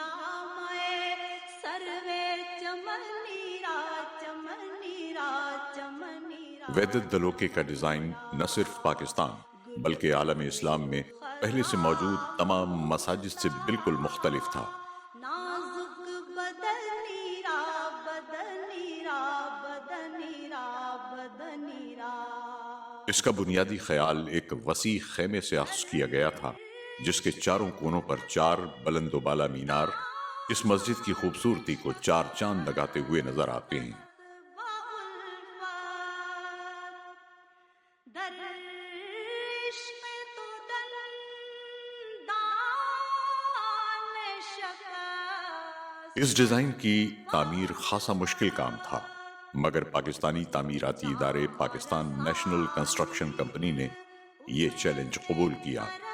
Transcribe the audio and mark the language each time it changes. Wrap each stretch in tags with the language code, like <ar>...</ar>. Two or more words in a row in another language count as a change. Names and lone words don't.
<ur>ویدت دلوکے کا ڈیزائن نہ صرف پاکستان بلکہ عالم اسلام میں پہلے سے موجود تمام مساجد سے بالکل مختلف تھا۔</ur> <fa>نازک بدنی را بدنی را بدنی را بدنی را</fa> <ur>اس کا بنیادی خیال ایک وسیع خیمے سے اخذ کیا گیا تھا جس کے چاروں کونوں پر 4 بلند و بالا مینار اس مسجد کی خوبصورتی کو 4 چاند لگاتے ہوئے نظر آتے ہیں۔ اس ڈیزائن کی تعمیر خاصا مشکل کام تھا، مگر پاکستانی تعمیراتی ادارے پاکستان نیشنل کنسٹرکشن کمپنی نے یہ چیلنج قبول کیا۔</ur>